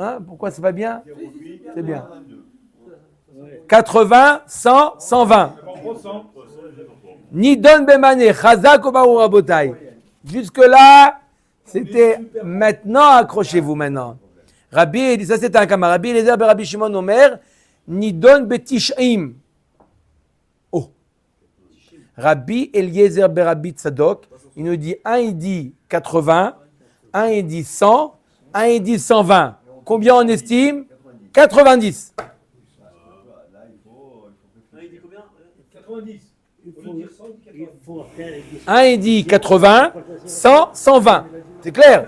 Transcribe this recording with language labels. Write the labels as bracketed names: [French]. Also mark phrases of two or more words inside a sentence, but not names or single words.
[French] Hein? Pourquoi c'est pas bien? C'est bien. 80, 100, 120. [Hebrew] נידון במנה, חזק וברוך רבותי. [French] Jusque-là, c'était maintenant, accrochez-vous maintenant. Rabbi, ça c'est un camarade. [Hebrew] רבי אליעזר בן רבי שמעון אומר, נידון בתשעים. [French] Oh. Rabbi Eliezer ben Rabbi Tzadok, il nous dit, un il dit 80, un il dit 100, un il dit 120. Combien on estime? 90. Il dit combien? 90. Il faut faire les Un il dit 80, 100, 120. C'est clair?